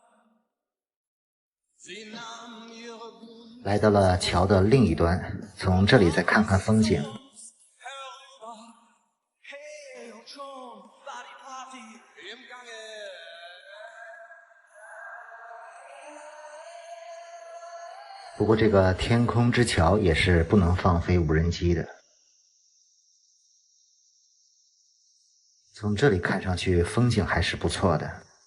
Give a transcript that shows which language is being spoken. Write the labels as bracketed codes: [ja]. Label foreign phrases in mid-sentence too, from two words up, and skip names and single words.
[de] Sie nahmen ihre Blumen [zh] 来到了桥的另一端，从这里再看看风景。 [de] herüber. Hey, und schon war die Party im Gange. [zh] 不过这个天空之桥也是不能放飞无人机的。从这里看上去风景还是不错的。